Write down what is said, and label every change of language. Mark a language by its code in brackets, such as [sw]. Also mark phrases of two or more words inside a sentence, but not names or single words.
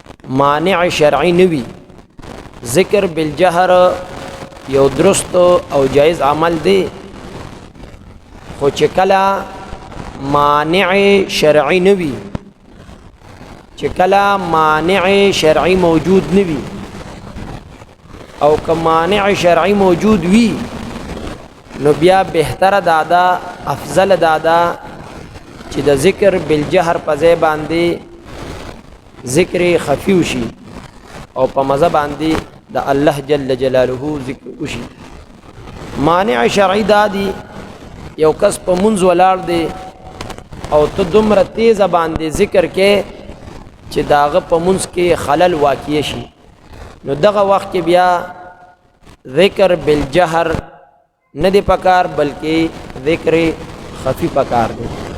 [ps] مانع شرعی نوی. ذکر بالجهر یو درست او جائز عمل دی، خو چې کله مانع شرعی نوی، چې کله مانع شرعی موجود نوی او که مانع شرعی موجود وی نو بیا بهتر دادا افضل دادا چې د ذکر بالجهر په ځای باندې ذکر خفی وشي او په مزه باندې د [ar] الله جل جلاله [ps] ذکر وشي. مانع شرعی دادی یو کس په منځ ولاړ دی او ته دومره تیز باندې ذکر کې چې داغه په منځ کې خلل واقع شي، نو دغه وخت کې بیا ذکر بالجهر نه دی پکار بلکې ذکر خفی پکار دی.